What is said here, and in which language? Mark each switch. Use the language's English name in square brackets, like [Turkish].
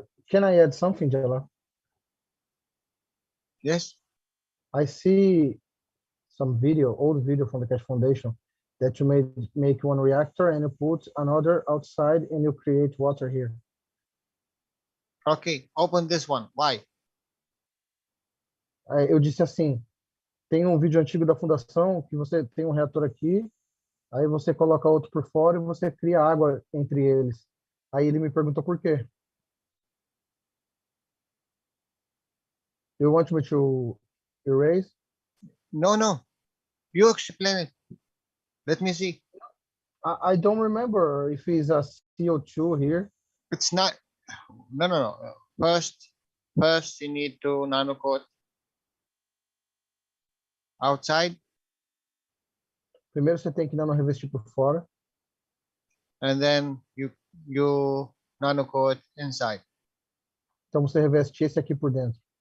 [English] Can I add something, Jalal? Yes. I see some video, old video from the Keshe Foundation, that you make one reactor and you put another outside and you create water here. Okay, open this one. Why? [Portuguese] Eu disse assim, tem um vídeo antigo da Fundação que você tem um reator aqui, aí você coloca outro por fora e você cria água entre eles. Aí ele me perguntou por quê. [English] You want me to erase? No, no. You explain it. Let me see. I don't remember if it's a CO2 here. It's not. No, no, no. First you need to nano coat outside, [Portuguese] Primeiro você tem que nano revestir por fora. [English] and then you nano coat inside. [Portuguese] Então você reveste esse aqui por dentro.